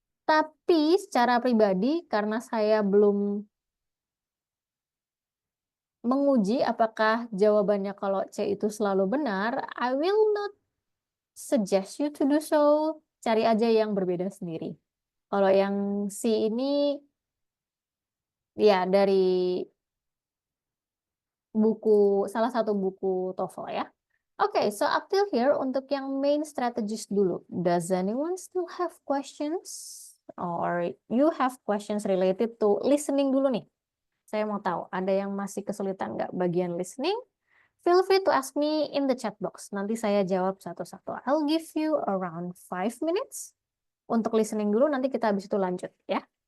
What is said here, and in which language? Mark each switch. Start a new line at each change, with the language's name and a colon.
Indonesian: Tapi secara pribadi, karena saya belum menguji apakah jawabannya kalau C itu selalu benar,
English: I will not suggest you to do so.
Indonesian: Cari aja yang berbeda sendiri. Kalau yang C ini, ya dari salah satu buku TOEFL ya.
English: Oke, so up till here
Indonesian: untuk yang
English: main strategies dulu. Does anyone still have questions? Or you have questions related to listening
Indonesian: dulu nih? Saya mau tahu, ada yang masih kesulitan nggak bagian listening?
English: Feel free to ask me in the chat box.
Indonesian: Nanti saya jawab satu-satu.
English: I'll give you around 5 minutes
Indonesian: untuk listening dulu, nanti kita habis itu lanjut ya.